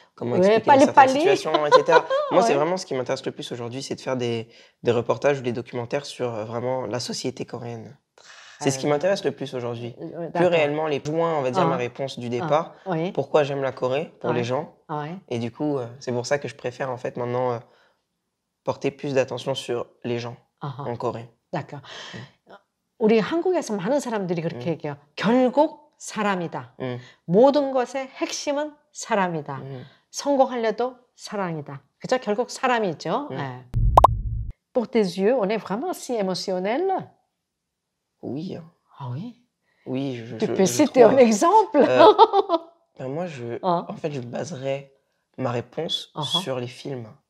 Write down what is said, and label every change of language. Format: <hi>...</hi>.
<fr>Comment expliquer dans certaines situations, etc. Moi, c'est vraiment ce qui m'intéresse le plus aujourd'hui, c'est de faire des reportages ou des documentaires sur vraiment la société coréenne. C'est ce qui m'intéresse le plus aujourd'hui. Plus réellement, les points, on va dire, ma réponse du départ. Pourquoi j'aime la Corée pour les gens. Et du coup, c'est pour ça que je préfère en fait maintenant porter plus d'attention sur les gens en Corée. D'accord.</fr> <ko>우리 한국에서 많은 사람들이 그렇게 얘기해요. 결국 사람이다. 모든 것의 핵심은 사람이다. 성공하려도 사랑이다. 그죠? 결국 사람이죠.</ko> <fr>Pour tes yeux, on est vraiment si émotionnel? Oui. Ah oui? Oui, tu peux citer un exemple? Moi, en fait, je baserais ma réponse sur les films.</fr>